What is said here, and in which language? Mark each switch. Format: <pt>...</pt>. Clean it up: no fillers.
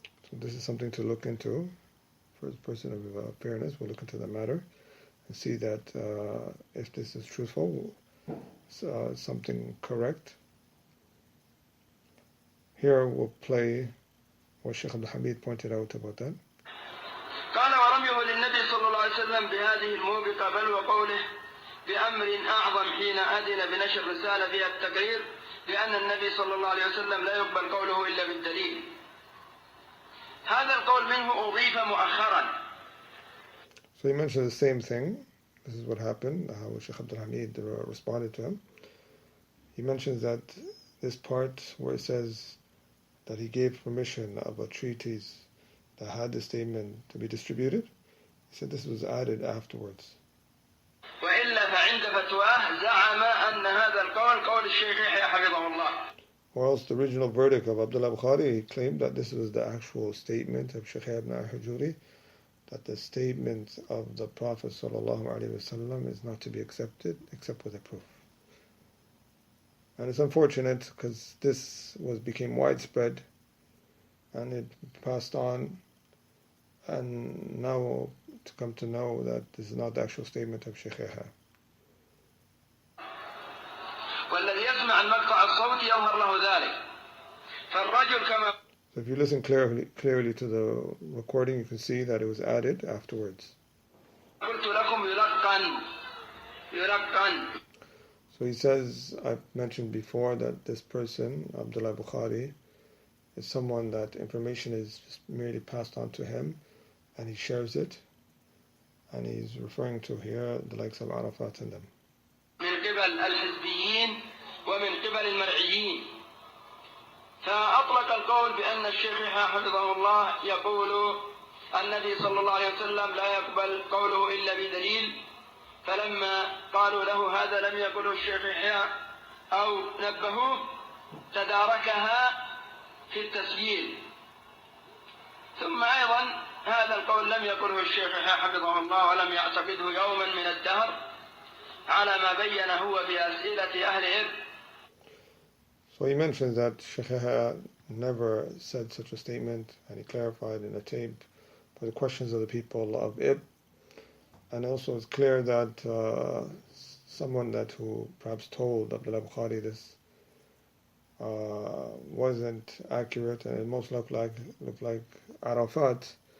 <en>So this is something to look into. For a person of fairness, we'll look into the matter and see that if this is truthful, something correct. Here we'll play what Shaykh Abdul Hamid pointed out about that.</en> <ar>قال ورميه للنبي صلى الله عليه وسلم بهذه الموبقة، بل وقوله بأمر أعظم حين أذن بنشر رسالة فيها التقرير لأن النبي صلى الله عليه وسلم لا يقبل قوله إلا بالدليل. هذا القول منه أضيف مؤخرا.</ar> <en>So he mentioned the same thing. This is what happened, how Shaykh Abdul Hamid responded to him. He mentions that this part where it says that he gave permission of a treatise that had the statement to be distributed, he said this was added afterwards.</en> <ar>وإلا فعند فتواه زعم أن هذا القول قول الشيخ يحيى حفظه الله.</ar> <en>Or else the original verdict of Abdullah Bukhari, he claimed that this was the actual statement of Shaykh ibn al-Hajuri, that the statement of the Prophet ﷺ is not to be accepted except with a proof. And it's unfortunate because this became widespread and it passed on, and now to come to know that this is not the actual statement of Shaykh Yahya.</en> <ar>والذي يسمع المقطع الصوتي يظهر له ذلك. فالرجل كما</ar> <en>So if you listen clearly to the recording, you can see that it was added afterwards.</en> <ar>قلت لكم يلقن.</ar> <en>So he says, I've mentioned before that this person, Abdullah Bukhari, is someone that information is just merely passed on to him and he shares it, and he's referring to here the likes of Arafat and them.</en> <ar>من قبل الحزبيين ومن قبل المرعيين. فأطلق القول بأن الشيخ يحيى حفظه الله يقول النبي صلى الله عليه وسلم لا يقبل قوله إلا بدليل. فلما قالوا له هذا لم يقله الشيخ يحيى أو نبهوه تداركها في التسجيل. ثم أيضا هذا القول لم يقله الشيخ يحيى حفظه الله ولم يعتقده يوما من الدهر على ما بين هو بأسئلة أهل إبن.</ar> <en>So he mentions that Shaykh Yahya never said such a statement, and he clarified in a tape for the questions of the people of Ib. And also it's clear that someone who perhaps told Abdullah Bukhari this wasn't accurate, and it most looked like Arafat.</en>